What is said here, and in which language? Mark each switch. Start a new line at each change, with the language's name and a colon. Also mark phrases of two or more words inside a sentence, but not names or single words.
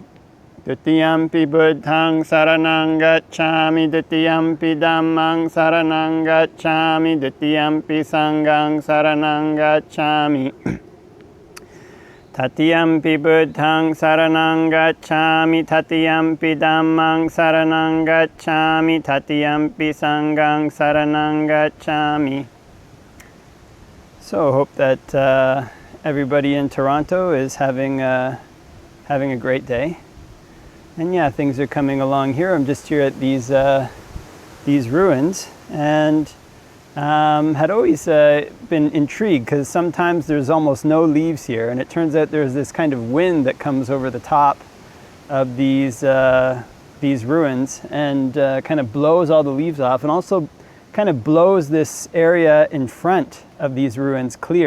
Pali: Dutiyampi buddhang saranang gacchami, dutiyampi dhammang saranang gacchami, dutiyampi sanghang saranang gacchami. Tatiyampi buddhang saranang gacchami, tatiyampi dhammang saranang gacchami, tatiyampi sanghang saranang gacchami.
English: So I hope that everybody in Toronto is having a great day. And yeah, things are coming along here. I'm just here at these ruins, and had always been intrigued because sometimes there's almost no leaves here, and it turns out there's this kind of wind that comes over the top of these ruins and kind of blows all the leaves off, and also kind of blows this area in front of these ruins clear.